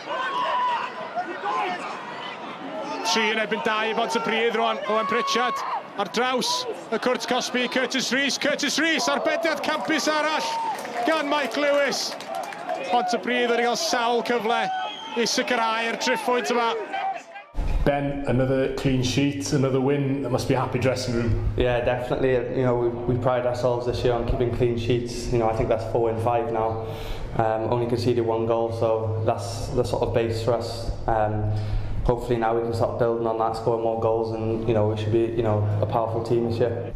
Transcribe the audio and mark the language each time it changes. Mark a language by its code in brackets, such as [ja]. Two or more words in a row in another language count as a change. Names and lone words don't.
[cy] 3 yn erbyn 2 i Pontypridd rwan. Owen Pritchard ar draws y cwrt Cosby. Curtis Rees. Curtis Rees, arbediad campus arall gan Mike Lewis. Pontypridd wedi cael sawl cyfle i sicrhau'r triffwynt yma. [en] Ben, another clean sheet, another win. That must be a happy dressing room. Yeah, definitely. You know, we pride ourselves this year on keeping clean sheets. You know, I think that's 4 in 5 now. Only conceded 1 goal, so that's the sort of base for us. Hopefully now we can start building on that, scoring more goals, and you know we should be, you know, a powerful team this year.